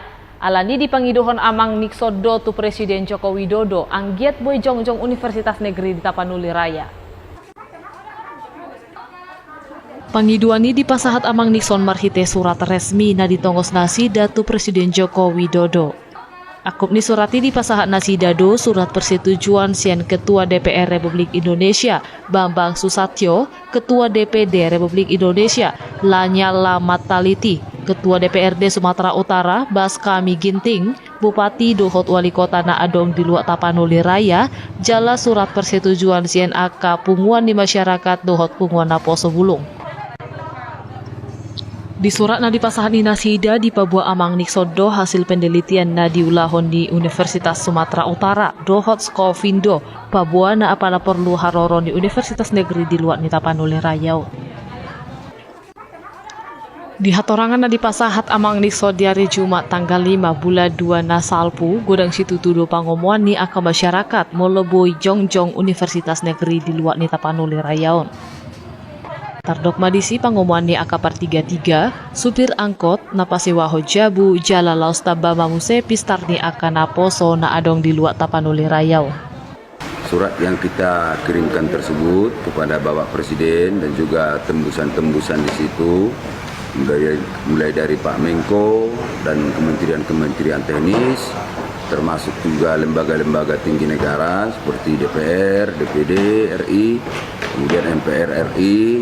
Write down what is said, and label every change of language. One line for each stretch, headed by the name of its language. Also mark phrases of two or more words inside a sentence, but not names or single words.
Batak Toba: Alani dipangiduhon amang Niksodo tu Presiden Joko Widodo anggiat boi jongjong Universitas Negeri di Tapanuli Raya. Pangiduan ini dipasahat amang Nixon marhite
Indonesian: surat resmi
Batak Toba: na ditongos nasida tu Presiden Joko Widodo. Akup ni surat ini dipasahat nasida do
Indonesian: surat persetujuan
Batak Toba: sian Ketua DPR Republik Indonesia Bambang Susatyo, Ketua DPD Republik Indonesia Lanyala Mataliti, Ketua DPRD Sumatera Utara Baskami Ginting, Bupati Dohot Wali Kota Naadong di Luat Tapanuli Raya, jala
Indonesian: surat persetujuan
Batak Toba: sian AK punguan di masyarakat Dohot punguan Naposo Bulung. Di surat na dipasahan ni nasida di Papua amang Niksodo
Indonesian: hasil penelitian
Batak Toba: na diulahon di Universitas Sumatera Utara Dohot Skovindo Papua na apala perlu haroron di Universitas Negeri di Luat ni Tapanuli Raya. Di hatorangan na dipasahat amang Niksod di
Indonesian: hari Jumat tanggal 5 bulan 2
Batak Toba: na salpu godang situ tudo pangomuan ni aka masyarakat moloboi jongjong Universitas Negeri di Luat ni Tapanuli Rayaon. Tardok madisi pangomuan ni aka par 33
Indonesian: supir angkot
Batak Toba: napasiwaho jabu jala laos tabama muse pistar ni aka naposo na adong di Luat Tapanuli Rayau.
Indonesian: Surat yang kita kirimkan tersebut kepada Bapak Presiden dan juga tembusan-tembusan di situ mulai dari Pak Menko dan kementerian-kementerian teknis termasuk juga lembaga-lembaga tinggi negara seperti DPR, DPD RI, kemudian MPR RI.